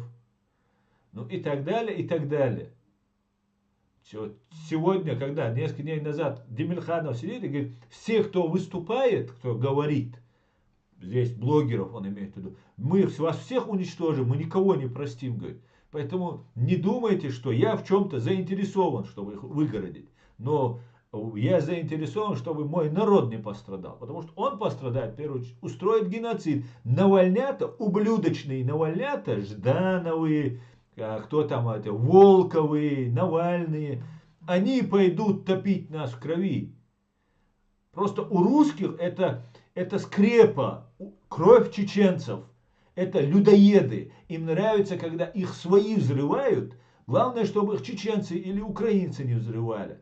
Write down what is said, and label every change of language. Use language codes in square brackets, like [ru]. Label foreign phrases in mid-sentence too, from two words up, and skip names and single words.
[ru] Ну и так далее, и так далее. Сегодня, когда несколько дней назад Демирханов сидит и говорит, все, кто выступает, кто говорит, здесь блогеров он имеет в виду, мы вас всех уничтожим, мы никого не простим, говорит. Поэтому не думайте, что я в чем-то заинтересован, чтобы их выгородить. Но я заинтересован, чтобы мой народ не пострадал. Потому что он пострадает, в первую очередь, устроит геноцид. Навальнята, ублюдочные Навальнята, Ждановые, кто там это, Волковые, Навальные, они пойдут топить нас в крови. Просто у русских это скрепа, кровь чеченцев. Это людоеды. Им нравится, когда их свои взрывают. Главное, чтобы их чеченцы или украинцы не взрывали.